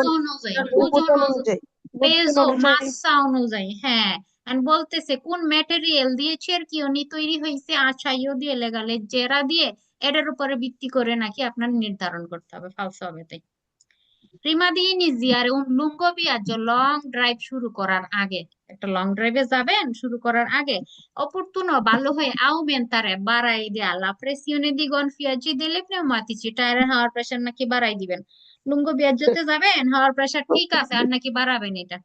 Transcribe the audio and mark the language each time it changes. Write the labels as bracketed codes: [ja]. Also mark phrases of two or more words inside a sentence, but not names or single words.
[bn] ওজন অনুযায়ী, ওজন ওজন অনুযায়ী, ওজন পেজো অনুযায়ী। মাসা অনুযায়ী, হ্যাঁ। and বলতেছে কোন ম্যাটেরিয়াল দিয়ে চেরকিওনি তৈরি হয়েছে, আছাইও দিয়ে, [it] lega leggera [bn] দিয়ে, এটার উপরে ভিত্তি করে নাকি আপনার নির্ধারণ করতে হবে, ফালসা হবে তাই। [it] prima di iniziare un lungo viaggio, [en] long drive [bn] শুরু করার আগে, একটা [en] long drive [bn] যাবেন শুরু করার আগে, অপরতুনো ভালো হয় আউমেন্টারে বাড়াই দেয়া [it] la pressione di gonfiaggi delle pneumatici, [bn] টায়ারের হাওয়ার প্রেসার নাকি বাড়াই দিবেন। [it] lungo viaggio [bn] যাবেন, হাওয়ার প্রেসার ঠিক আছে, আর নাকি বাড়াবেন এটা।